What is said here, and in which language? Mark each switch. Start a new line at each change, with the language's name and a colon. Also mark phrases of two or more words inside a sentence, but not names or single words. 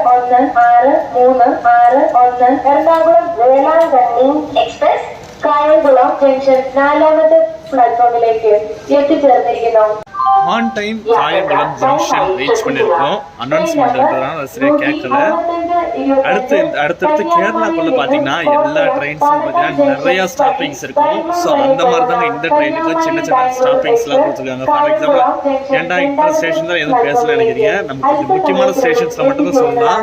Malayalam: 1636 എറണാകുളം വേളാങ്കണ്ണി എക്സ്പ്രസ് കായംകുളം ജംഗ്ഷൻ 4ാമത്തെ പ്ലാറ്റ്ഫോമിലേക്ക് എത്തിച്ചേർന്നിരിക്കുന്നു.
English: on time
Tamil: காயங்குளம் ஜங்ஷன் ரீச் பண்ணியிருக்கோம். அனௌன்ஸ்மெண்ட்ன்றதுனால சரியாக கேட்கல. அடுத்தடுத்து கேரளாக்குள்ள பார்த்தீங்கன்னா எல்லா ட்ரெயின்ஸும் பார்த்தீங்கன்னா நிறையா ஸ்டாப்பிங்ஸ் இருக்கும். ஸோ அந்த மாதிரி தாங்க இந்த ட்ரெயினுக்கு சின்ன சின்ன ஸ்டாப்பிங்ஸ்லாம் கொடுத்துருக்காங்க.
English: for example
Tamil: ஏன்டா இந்த ஸ்டேஷன் தான் எதுவும் பேசல நினைக்கிறீங்க, நமக்கு முக்கியமான ஸ்டேஷன்ஸில் மட்டும்தான் சொல்லலாம்.